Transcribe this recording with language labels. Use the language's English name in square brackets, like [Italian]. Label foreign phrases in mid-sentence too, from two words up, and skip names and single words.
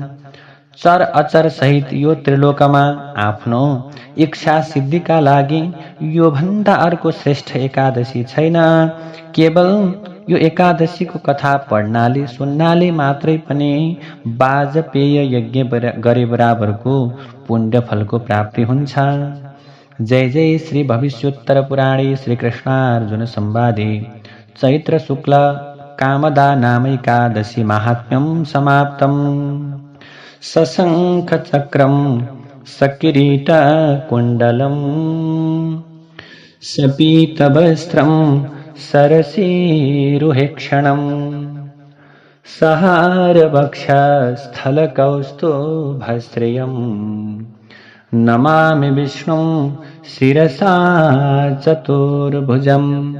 [Nepali] चर अचर सहित यो त्रिलोकमा आफ्नो इच्छा सिद्धिका लागि यो भन्दा अर्को श्रेष्ठ एकादशी छैन। केवल यो एकादशीको कथा पढ्नाले सुन्नाले मात्रै पनि वाजपेय यज्ञ गरे बराबरको पुण्य फलको प्राप्ति हुन्छ। [Sanskrit] जय जय श्री भविष्योत्तर पुराणे श्री कृष्णार्जुन संवादे चैत्र शुक्ल कामदा नामैकादशी माहात्म्यं समाप्तम्। सशङ्खचक्रं सकिरीटकुण्डलम् सपीतवस्त्रं सरसीरुहेक्षणम् सहारवक्षस्थलकौस्तुभश्रियम् नमामि विष्णुं शिरसा चतुर्भुजम्।